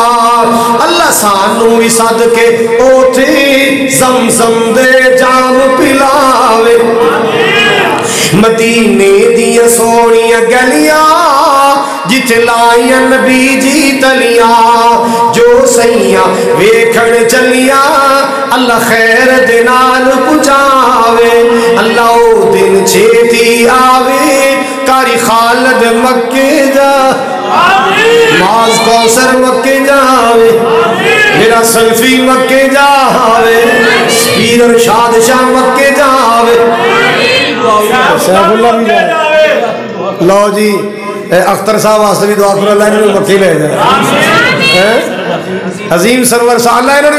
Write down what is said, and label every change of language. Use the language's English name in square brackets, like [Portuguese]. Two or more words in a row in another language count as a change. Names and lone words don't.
[Punjabi] اللہ سانوں بھی سد کے اوتھے زمزم دے جام پلاوے. مدینے دیاں سوہنیاں گلیاں جتھے لائیاں نبی جی تلیاں، جو سیّاں ویکھن چلیاں اللہ خیر دے نال پہنچاوے اللہ او دن چھیتی آوے کاری خالد مکے جا معاذ کوثر مکے جاوے میرا سلفی مکے جاوے پیر ارشاد شاہ مکے جاوے سیف اللہ بھی جائے لو جی اختر صاحب واسطے بھی دعا کرو اللہ انہوں نے مکے لے جائے عظیم سرور صاحب اللہ انہوں نے